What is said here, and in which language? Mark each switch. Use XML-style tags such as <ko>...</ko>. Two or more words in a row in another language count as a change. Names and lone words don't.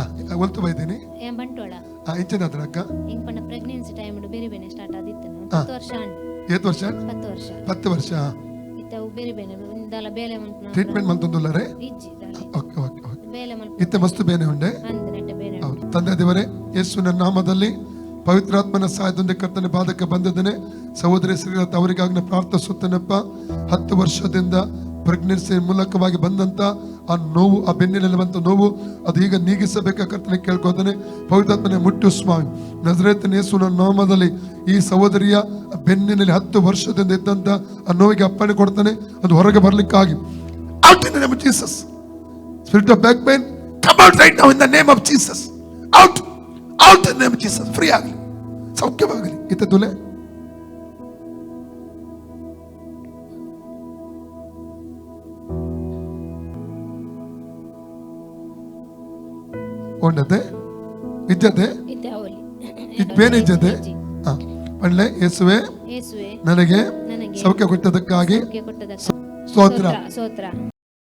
<tcy>ಒಲ್ತು ಬೈದೇನೆ ಬಂಟೋಳ ಇಂಚದಾದ್ರ ಅಕ್ಕ ಇಂಪನ</tcy> <en>pregnancy time</en> <tcy>ಬೇರೆ ಬೇರೆ ಸ್ಟಾರ್ಟ್ ಆದಿತ್ತು 10 ವರ್ಷ ಏತ್ ವರ್ಷ 10 ವರ್ಷ ಇತ್ತ ಬೇರೆ ಬೇರೆ ಇಂದಲ ಬೇಲೆ ಮಂತ ಟ್ರೀಟ್ಮೆಂಟ್ ಮಂತೊಂದುಲ್ಲರೆ ಇಜ್ಜಿ</tcy> <en>OK OK OK</en> <tcy>ಬೇಲೆ ಮಂತ ಇತ್ತ ಮಸ್ತು ಬೇನೆ ಉಂಡೆ ಅಂದನಟ ಬೇರೆ</tcy> <kn>ತಂದೆ ದೇವರೇ ಯೇಸುವಿನ ನಾಮದಲ್ಲಿ ಪವಿತ್ರಾತ್ಮನ ಸಹಾಯದೊಂದಿಗೆ ಕರ್ತನ ಬಾಧಕ ಬಂದಿದ್ದೇನೆ. ಸಹೋದರಿ ಶ್ರೀಲತಾ ಅವರಿಗಾಗಿ ಪ್ರಾರ್ಥಿಸುತ್ತೇನಪ್ಪ. 10 ವರ್ಷದಿಂದ ಪ್ರೆಗ್ನೆನ್ಸಿ ಮೂಲಕವಾಗಿ ಬಂದಂತ ಆ ನೋವು, ಆ ಬೆನ್ನಿನಲ್ಲಿ ಬಂತ ನೋವು, ಅದು ಈಗ ನೀಗಿಸಬೇಕ ಕರ್ತನೆ ಕೇಳ್ಕೊತಾನೆ. ಪವಿತ್ರಾತ್ಮನೆ ಮುಟ್ಟು ಸ್ವಾಮಿ, ನಜರೇತಿನ ಯೇಸುವಿನ ನಾಮದಲ್ಲಿ ಈ ಸಹೋದರಿಯ ಬೆನ್ನಿನಲ್ಲಿ 10 ವರ್ಷದಿಂದ ಇದ್ದಂತ ಆ ನೋವಿಗೆ ಅಪ್ಪಣೆ ಕೊಡ್ತಾನೆ, ಅದು ಹೊರಗೆ ಬರ್ಲಿಕ್ಕಾಗಿ.</kn> <en>Out in the name of Jesus. Spirit of back pain, come out right now in the name of Jesus. Out, out in the name of Jesus.</en> <kn>Free ಆಗಲಿ, ಸೌಖ್ಯವಾಗಲಿ.</kn> <tcy>ಇತ್ತ ತುಲೆ ಉಂಡತೆ ಇಜ್ಜತೆ ಬೇನೆ ಇಜ್ಜತೆ</tcy> <kn>ಒಳ್ಳೆ ಯೇಸುವೆ ನನಗೆ ಸೌಖ್ಯ ಕೊಟ್ಟದಕ್ಕಾಗಿ ಸ್ತೋತ್ರ.</kn>